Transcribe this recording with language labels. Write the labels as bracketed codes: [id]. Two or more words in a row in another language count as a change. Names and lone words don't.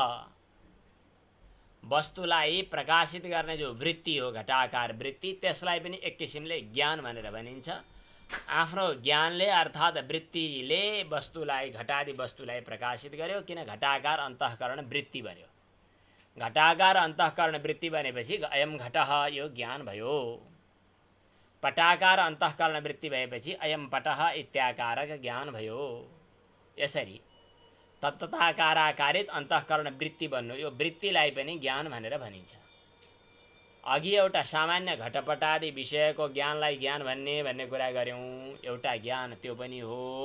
[ne] वस्तुलाई प्रकाशित गर्ने जो वृत्ति हो घटाकार वृत्ति, त्यसलाई पनि एक किसिमले ज्ञान भनेर भनिन्छ। आफ्नो ज्ञानले अर्थात् वृत्तिले वस्तुलाई, घटादि वस्तुलाई प्रकाशित गर्यो। किन? घटाकार अन्तःकरण वृत्ति बन्यो। घटाकार अन्तःकरण वृत्ति बनेपछि [sa] अयम घटः, [ne] यो ज्ञान भयो। पटाकार अन्तःकरण वृत्ति भएपछि [sa] अयम पटः इत्याकारक [ne] ज्ञान भयो। यसरी तत्तताकाराकारित अन्तःकरण वृत्ति बन्नु, यो वृत्तिलाई पनि ज्ञान भनेर भनिन्छ। अघि एउटा सामान्य घटपटादि विषयको ज्ञानलाई ज्ञान भन्ने कुरा गऱ्यौँ। एउटा ज्ञान त्यो पनि हो।